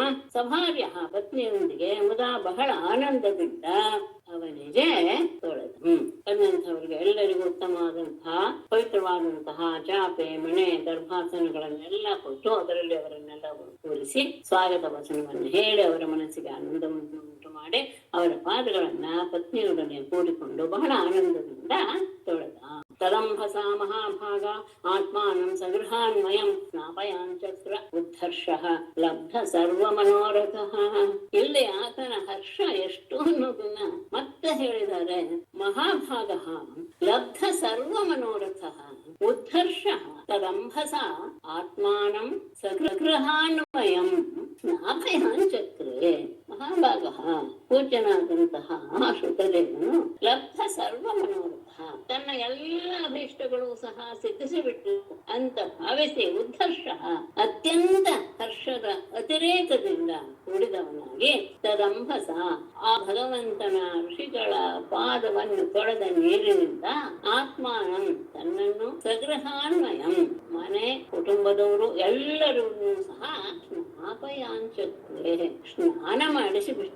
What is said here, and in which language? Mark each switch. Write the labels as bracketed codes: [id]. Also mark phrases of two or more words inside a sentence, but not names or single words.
[kn] ಸಭಾರ್ಯ ಪತ್ನಿಯೊಂದಿಗೆ ಮುದಾ ಬಹಳ ಆನಂದದಿಂದ ಅವನಿಗೆ ತೊಳೆದು ಬಂದಂಥವರಿಗೆ ಎಲ್ಲರಿಗೂ ಉತ್ತಮವಾದಂತಹ ಪವಿತ್ರವಾದಂತಹ ಚಾಪೆ, ಮಣೆ, ದರ್ಭಾಸನಗಳನ್ನೆಲ್ಲ ಕೊಟ್ಟು ಅದರಲ್ಲಿ ಅವರನ್ನೆಲ್ಲ ಕೂರಿಸಿ ಸ್ವಾಗತ ವಚನವನ್ನು ಹೇಳಿ ಅವರ ಮನಸ್ಸಿಗೆ ಆನಂದವನ್ನು ಉಂಟು ಮಾಡಿ ಅವರ ಪಾದಗಳನ್ನ ಪತ್ನಿಯೊಡನೆ ಕೂಡಿಕೊಂಡು ಬಹಳ ಆನಂದದಿಂದ ತೊಳೆದ. [sa] ತದಂಭಸ ಮಹಾಭಾಗ ಆತ್ಮಾನಂ ಸಗೃಹಾನ್ವಯಂ ಸ್ನಾಪಯಾಂಚಕ್ರ ಉದ್ಧರ್ಷಃ ಲಬ್ಧ ಸರ್ವ ಮನೋರಥಃ. [kn] ಇಲ್ಲಿ ಆತನ ಹರ್ಷ ಎಷ್ಟು ಅನ್ನೋದನ್ನ ಮತ್ತೆ ಹೇಳಿದ್ದಾರೆ. [sa] ಮಹಾಭಾಗ ಲಬ್ಧ ಸರ್ವ ಮನೋರಥಃ ಉದ್ಧರ್ಷಃ ತದಂಭಸ ಆತ್ಮಾನಂ ಸಗೃಹಾನ್ವಯಂ ಸ್ನಾಪಯಾಂಚಕ್ರೆ. [kn] ಮಹಾಭಾಗ ಪೂಜ್ಯನಾದಂತಹ ಶ್ರುತದೇವನು [sa] ಲಬ್ಧ ಸರ್ವ ಮನೋರಥ [kn] ತನ್ನ ಎಲ್ಲ ಅಭೀಷ್ಟಗಳು ಸಹ ಸಿದ್ಧಿಸಿಬಿಟ್ಟು ಅಂತ ಭಾವಿಸಿ ಉದ್ಧರ್ಷ ಅತ್ಯಂತ ಹರ್ಷದ ಅತಿರೇಕದಿಂದ ಕೂಡಿದವನಾಗಿ ತದಂಭಸ ಆ ಭಗವಂತನ ಋಷಿಗಳ ಪಾದವನ್ನು ತೊಳೆದ ನೀರಿನಿಂದ ಆತ್ಮಾನಂ ತನ್ನನ್ನು ಸಗೃಹಾನ್ವಯಂ ಮನೆ, ಕುಟುಂಬದವರು ಎಲ್ಲರೂ ಸಹ ಸ್ನಾಪಯಾಂಚಕ್ರೆ ಸ್ನಾನ ಮಾಡಿಸಿಬಿಟ್ಟ.